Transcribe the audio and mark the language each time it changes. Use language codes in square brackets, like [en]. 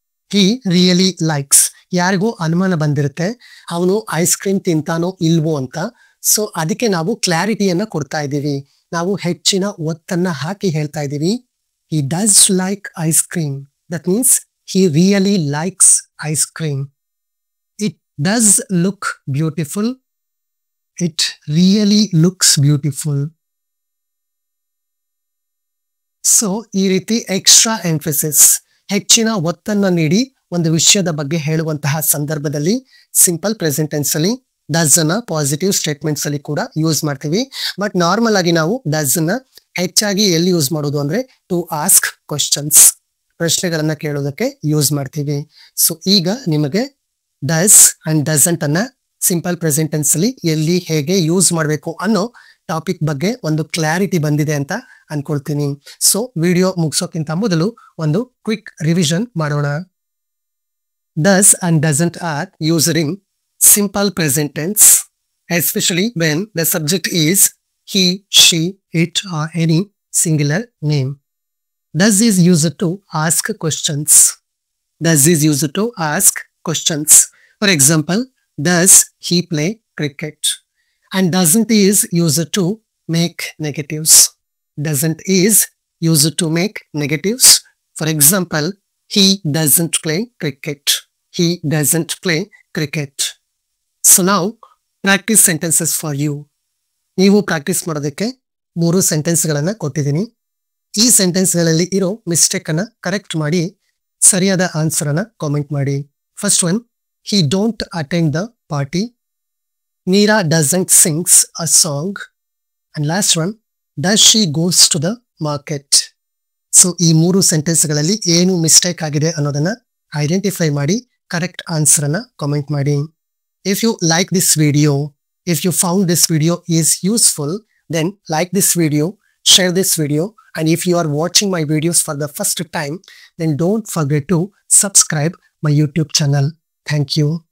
[en] He really likes. [kn] ಯಾರಿಗೂ ಅನುಮಾನ ಬಂದಿರುತ್ತೆ ಅವನು ಐಸ್ ಕ್ರೀಮ್ ತಿಂತಾನೋ ಇಲ್ವೋ ಅಂತ. ಸೊ ಅದಕ್ಕೆ ನಾವು ಕ್ಲಾರಿಟಿಯನ್ನ ಕೊಡ್ತಾ ಇದ್ದೀವಿ, ನಾವು ಹೆಚ್ಚಿನ ಒತ್ತನ್ನ ಹಾಕಿ ಹೇಳ್ತಾ ಇದ್ದೀವಿ. [en] he does like ice cream. That means he really likes ice cream. It does look beautiful. It really looks beautiful. [kn] So ಈ ರೀತಿ ಎಕ್ಸ್ಟ್ರಾ ಎಂಫಸಿಸ್, ಹೆಚ್ಚಿನ ಒತ್ತನ್ನು ನೀಡಿ ಒಂದು ವಿಷಯದ ಬಗ್ಗೆ ಹೇಳುವಂತಹ ಸಂದರ್ಭದಲ್ಲಿ ಸಿಂಪಲ್ ಪ್ರೆಸೆಂಟ್ ಟೆನ್ಸ್ ಅಲ್ಲಿ ಡಸ್ ಅನ್ನ ಪಾಸಿಟಿವ್ ಸ್ಟೇಟ್ಮೆಂಟ್ಸ್ ಅಲ್ಲಿ ಕೂಡ ಯೂಸ್ ಮಾಡ್ತೀವಿ. ಬಟ್ ನಾರ್ಮಲ್ ಆಗಿ ನಾವು ಡಸ್ ಅನ್ನ ಹೆಚ್ಚಾಗಿ ಎಲ್ಲಿ ಯೂಸ್ ಮಾಡೋದು ಅಂದ್ರೆ [en] to ask questions, [kn] ಪ್ರಶ್ನೆಗಳನ್ನ ಕೇಳೋದಕ್ಕೆ ಯೂಸ್ ಮಾಡ್ತೀವಿ. ಸೊ ಈಗ ನಿಮಗೆ ಡಸ್ ಅಂಡ್ ಡಸಂಟ್ ಅನ್ನ ಸಿಂಪಲ್ ಪ್ರೆಸೆಂಟ್ ಟೆನ್ಸ್ ಅಲ್ಲಿ ಎಲ್ಲಿ ಹೇಗೆ ಯೂಸ್ ಮಾಡಬೇಕು ಅನ್ನೋ ಟಾಪಿಕ್ ಬಗ್ಗೆ ಒಂದು ಕ್ಲಾರಿಟಿ ಬಂದಿದೆ ಅಂತ ಅನ್ಕೊಳ್ತೀನಿ. ಸೊ ವಿಡಿಯೋ ಮುಗಿಸೋಕ್ಕಿಂತ ಮೊದಲು ಒಂದು ಕ್ವಿಕ್ ರಿವಿಷನ್ ಮಾಡೋಣ. [en] Does and doesn't are used in simple present tense, especially when the subject is he, she, it or any singular name. Does is used to ask questions. Does is used to ask questions. For example, does he play cricket? And doesn't is used to make negatives. Doesn't is used to make negatives. For example, he doesn't play cricket. He doesn't play cricket. So now practice sentences for you. [kn] ನೀವು practice ಮಾಡೋದಕ್ಕೆ 3 ಸೆಂಟೆನ್ಸ್ಗಳನ್ನು ಕೊಟ್ಟಿದ್ದೀನಿ. ಈ ಸೆಂಟೆನ್ಸ್ಗಳಲ್ಲಿ ಇರೋ mistake ಅನ್ನ correct ಮಾಡಿ ಸರಿಯಾದ answer ಅನ್ನ comment ಮಾಡಿ. [en] First one, he don't attend the party. Meera doesn't sings a song. And last one, does she goes to the market. [kn] So ಈ 3 ಸೆಂಟೆನ್ಸ್ಗಳಲ್ಲಿ ಏನು ಮಿಸ್ಟೇಕ್ ಆಗಿದೆ ಅನ್ನೋದನ್ನ ಐಡೆಂಟಿಫೈ ಮಾಡಿ ಕರೆಕ್ಟ್ ಆನ್ಸರ್ ಅನ್ನ ಕಾಮೆಂಟ್ ಮಾಡಿ. [en] If you like this video, if you found this video is useful, then like this video, share this video, and if you are watching my videos for the first time, then don't forget to subscribe my YouTube channel. Thank you.